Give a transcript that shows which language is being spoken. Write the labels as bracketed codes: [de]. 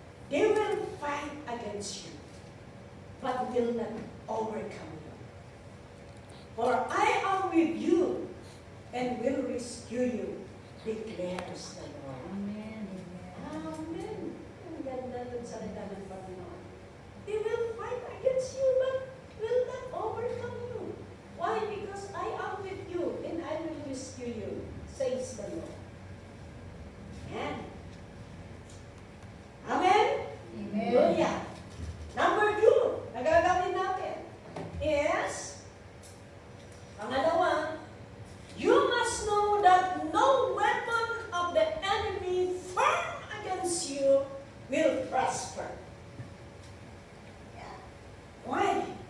[en] They will fight against you, but will not overcome you. For I am with you and will rescue you, declares the Lord. Amen. Amen. [tl] Ang ganda ng salita ng Panginoon. [en] They will fight against you, but will not overcome you. Why? Because I am with you and I will rescue you, says the Lord. Amen. Amen? Amen. Hallelujah. Number 2, [tl] na gagawin natin [en] is, pangalawa, you must know that no weapon of the enemy formed against you will prosper. Yeah. Why?